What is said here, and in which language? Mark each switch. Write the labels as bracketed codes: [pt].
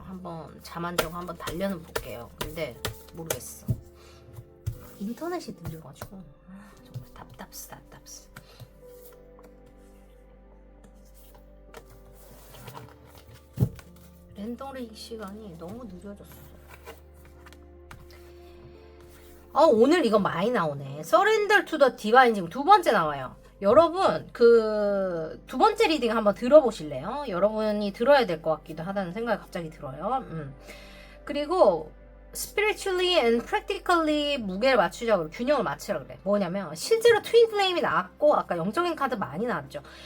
[ko] 한번 잠 안 자고 한번 달려는 볼게요. 근데 모르겠어. 인터넷이 느려가지고 정말 답답스. 랜덤링 시간이 너무 느려졌어. 오늘 이거 많이 나오네. [en] Surrender to the Divine [ko] 지금 2번째 나와요. 여러분 그 2번째 리딩 한번 들어보실래요? 여러분이 들어야 될 것 같기도 하다는 생각이 갑자기 들어요. 그리고 [en] spiritually and practically [ko] 무게를 맞추자고, 균형을 맞추라고 그래. 뭐냐면 실제로 트윈 플레임이 나왔고 아까 영적인 카드 많이 나왔죠.